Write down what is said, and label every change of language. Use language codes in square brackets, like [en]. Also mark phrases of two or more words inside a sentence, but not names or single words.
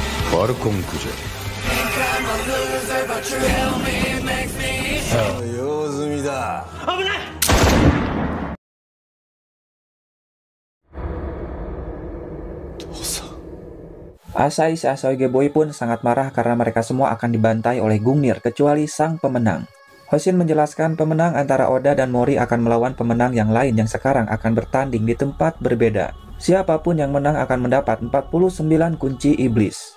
[ja] ファルコンクジャ用済みだ。危ない。 [id] Asahi Asoge Boy pun sangat marah karena mereka semua akan dibantai oleh Gungnir kecuali sang pemenang. Hoshin menjelaskan pemenang antara Oda dan Mori akan melawan pemenang yang lain yang sekarang akan bertanding di tempat berbeda. Siapapun yang menang akan mendapat 49 kunci iblis.